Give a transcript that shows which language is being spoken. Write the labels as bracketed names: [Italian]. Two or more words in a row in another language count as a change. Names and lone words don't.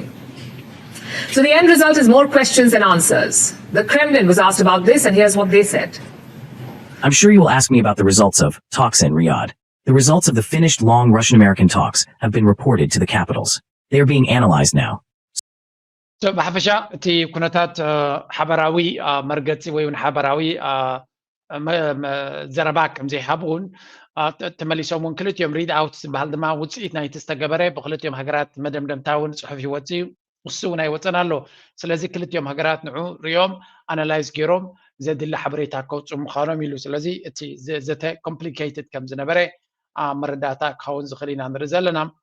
[English] So the end result is more questions than answers. The Kremlin was asked about this, and here's what they said. I'm sure you will ask me about the results of talks in Riyadh. The results of the finished long Russian-American talks have been reported to the capitals. They are being analyzed now. [Tigrinya] ብሓፈሻ እቲ ኩነታት ሓበራዊ መርገፂ ወይ እውን ሓበራዊ ዘረባ ከም ዘይሃብውን ተመሊሶም እውን ክልቲኦም [English] read out [Tigrinya] ዝበሃል ድማ ውፅኢት ናይቲ ዝተገበረ ብክልቲኦም ሃገራት መደምደምታ እውን ፅሑፍ ይወፅ እዩ እሱ እውን ኣይወፀን ኣሎ ስለዚ ክልቲኦም ሃገራት ንዑ ሪኦም ኣናላይዝ ገይሮም ዘድሊ ሓበሬታ ከውፅኡ ምዃኖም ኢሉ ስለዚ እቲ ዘተ ኮምፕሊኬትድ ከም ዝነበረ መረዳእታ ክኸውን ዝኽእል ኢና ንርኢ ዘለና